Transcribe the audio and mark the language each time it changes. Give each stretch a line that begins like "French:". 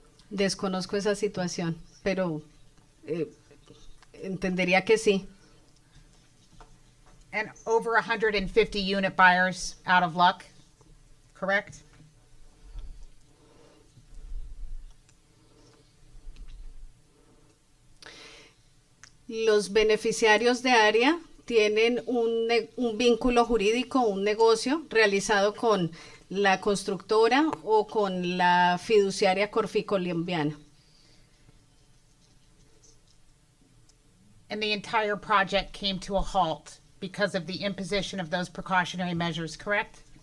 Spanish: Desconozco esa situación, pero entendería que sí.
English: And over 150 unit buyers out of luck, correct?
Spanish: Los beneficiarios de área tienen un vínculo jurídico, un negocio realizado con la constructora o con la fiduciaria colombiana.
English: And the entire project came to a halt because of the imposition of those precautionary measures, correct?